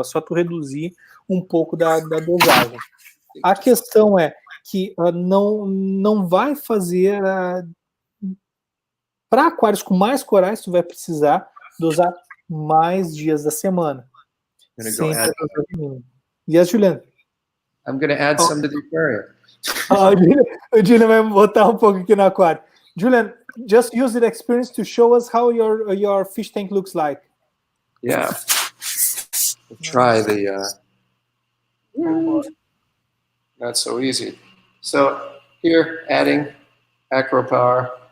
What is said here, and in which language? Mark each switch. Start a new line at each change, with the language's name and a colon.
Portuguese: É só tu reduzir um pouco da dosagem. A questão é que não vai fazer... Para aquários com mais corais, tu vai precisar dosar mais dias da semana.
English: Yes, Julian? I'm going to add some to the aquarium.
Portuguese: O Julian vai botar um pouco aqui no aquário.
English: Julian, just use the experience to show us how your fish tank looks like. Yeah. We'll try the... not so easy. So here, adding Acropower.